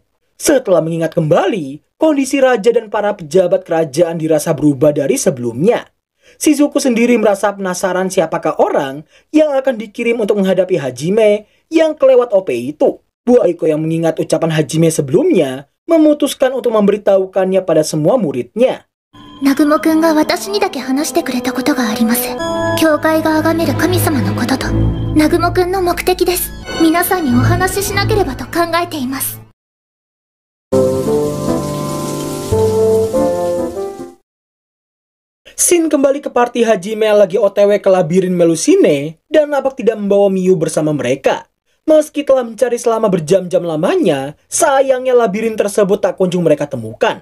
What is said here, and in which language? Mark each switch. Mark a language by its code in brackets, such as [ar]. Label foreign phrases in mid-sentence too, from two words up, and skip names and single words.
[id] Setelah mengingat kembali, kondisi raja dan para pejabat kerajaan dirasa berubah dari sebelumnya. Shizuku sendiri merasa penasaran siapakah orang yang akan dikirim untuk menghadapi Hajime yang kelewat OP itu. Bu Aiko yang mengingat ucapan Hajime sebelumnya memutuskan untuk memberitahukannya pada semua muridnya. [ja] Nagumo-kunが私にだけ話してくれたことがあります。教会が崇める神様のことと、ナグモくんの目的です。皆さんにお話ししなければと考えています。 [id] Shin kembali ke party Hajime yang lagi OTW ke labirin Melusine dan nampak tidak membawa Miu bersama mereka. Meski telah mencari selama berjam-jam lamanya, sayangnya labirin tersebut tak kunjung mereka temukan.